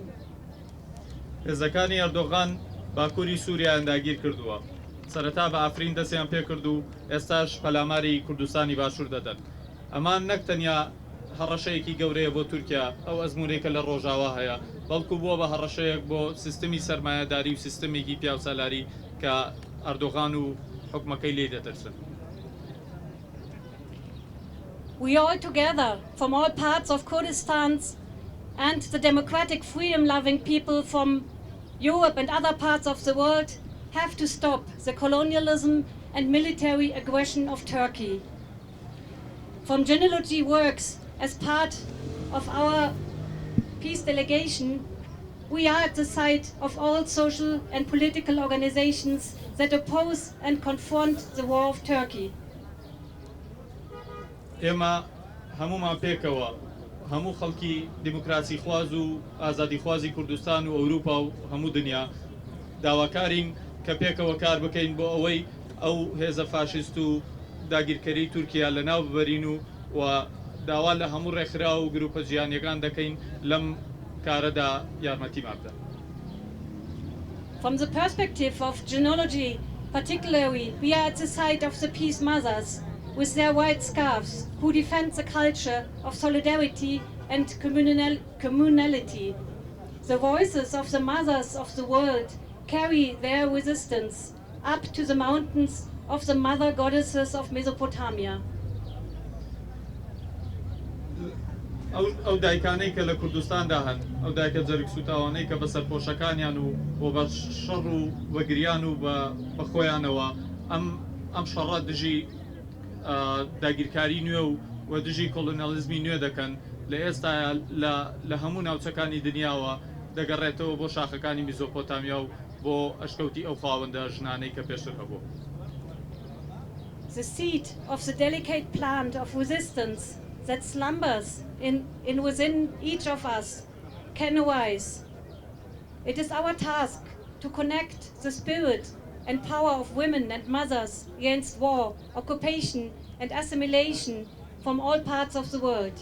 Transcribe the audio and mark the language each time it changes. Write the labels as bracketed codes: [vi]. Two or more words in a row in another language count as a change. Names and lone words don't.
[ckb] هێزەکانی ئەردۆغان باکووری سووریایان داگیر کردووە. سەرەتا بە ئافرین دەستیان پێ کرد و ئێستاش پەلاماری کوردستانی باشوور دەدەن. ئەمان نەک تەنیا هەڕەشەیەکی گەورەیە بۆ تورکیا ئەو ئەزمونێکە لە ڕۆژاوا هەیە بەڵکو بووە بە هەڕەشەیەک بۆ سیستمی سەرمایەداری و سیستمێکی پیاوسالاری کە ئەردۆغان و حکومەکەی لێ دەترسن. [en] We all together, from all parts of Kurdistan and the democratic freedom-loving people from Europe and other parts of the world, have to stop the colonialism and military aggression of Turkey. From Genealogy Works, as part of our peace delegation, we are at the side of all social and political organizations that oppose and confront the war of Turkey. [ckb] ئێمە هەمومان پێکەوە هەموو خەڵکی دیموکراسی خواز و ئازادی خوازی کوردستان و ئەوروپا و هەموو دنیا داواکارین کە پێکەوە کار بکەین بۆ ئەوەی ئەو هێزە فاشیست و داگیرکەری تورکیا لە ناو ببەرین و داوا لە هەموو ڕێکخرا و گروپە جیهانیەکان دەکەین لەم کارەدا یارمەتیمان بدەن. [en] From the perspective of genealogy, particularly, we are at the side of the peace mothers with their white scarves who defend the culture of solidarity and communality. The voices of the mothers of the world carry their resistance up to the mountains of the mother goddesses of Mesopotamia. [ckb] ئەو دایکانەی کە لە کوردستاندا هەن ئەو دایکە جەرگ سوتاوانەی کە بە سەرپۆشەکانیان و بە شەڕ و بەگریان و بە خۆیانەوە ئەم شەڕە دژی داگیرکاری نوێ و دژی کۆلۆنیالیزمی نوێ دەکەن لە ئێستا لە هەموو ناوچەکانی دنیاوە دەگەڕێتەوە بۆ شاخەکانی میزۆپۆتامیا و بۆ ئەشکەوتی ئەو خاوەندە ژنانەی کە پێشتر هەبوو. [en] The seed of the delicate plant of resistance that slumbers within each of us can arise. It is our task to connect the spirit and power of women and mothers against war, occupation and assimilation from all parts of the world.